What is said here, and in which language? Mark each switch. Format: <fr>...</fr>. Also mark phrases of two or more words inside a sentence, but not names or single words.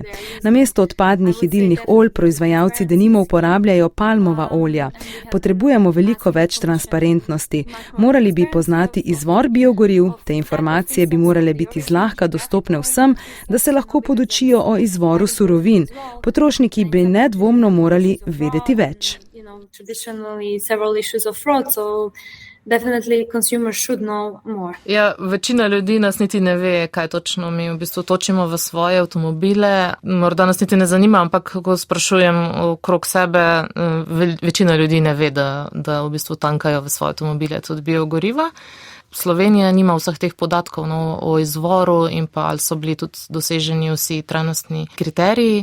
<sl>Namesto odpadnih jedilnih olj proizvajalci denimo uporabljajo palmova olja. Potrebujemo veliko več transparentnosti. Morali bi poznati izvor biogoriv, te informacije bi morale biti zlahka dostopne vsem, da se lahko podučijo o izvoru surovin. Potrošniki bi nedvomno morali vedeti več.</sl> <en>Definitely consumers should know more.</en> <sl>Ja, večina ljudi nas niti ne ve, kaj točno mi v bistvu točimo v svoje avtomobile. Morda nas niti ne zanima, ampak ko sprašujem okrog sebe, večina ljudi ne ve, da v bistvu tankajo v svoje avtomobile tudi biogoriva. Slovenija nima vseh teh podatkov o izvoru in pa ali so bili tudi doseženi vsi trajnostni kriteriji.</sl>